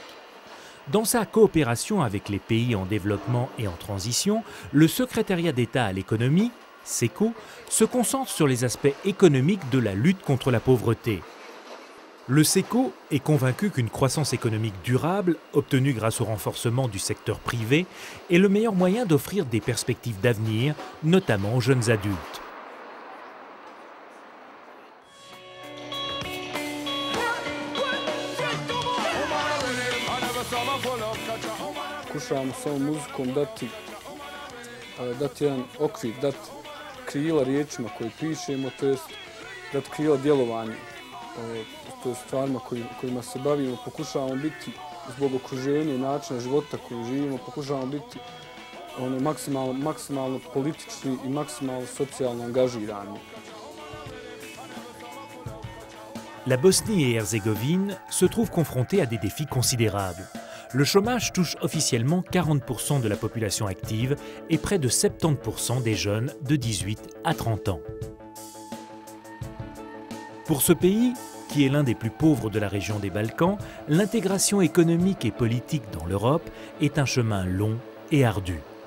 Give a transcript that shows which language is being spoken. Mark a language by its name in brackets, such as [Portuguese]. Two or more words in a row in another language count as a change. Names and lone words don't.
[French] Dans sa coopération avec les pays en développement et en transition, le secrétariat d'État à l'économie, SECO, se concentre sur les aspects économiques de la lutte contre la pauvreté. Le SECO est convaincu qu'une croissance économique durable, obtenue grâce au renforcement du secteur privé, est le meilleur moyen d'offrir des perspectives d'avenir, notamment aux jeunes adultes. [Bosnian] Pokušavamo sa ovom muzikom dati jedan okvir, dati krila riječima koje pišemo, to jest dati krila djelovanju, to je stvarima kojima se bavimo. Pokušavamo biti zbog okruženja i načina života koji živimo, pokušavamo biti maksimalno politički i maksimalno socijalno angažirani. [French] La Bosnie-et-Herzégovine se trouve confrontée à des défis considérables. Le chômage touche officiellement 40% de la population active et près de 70% des jeunes de 18 à 30 ans. Pour ce pays, qui est l'un des plus pauvres de la région des Balkans, l'intégration économique et politique dans l'Europe est un chemin long et ardu.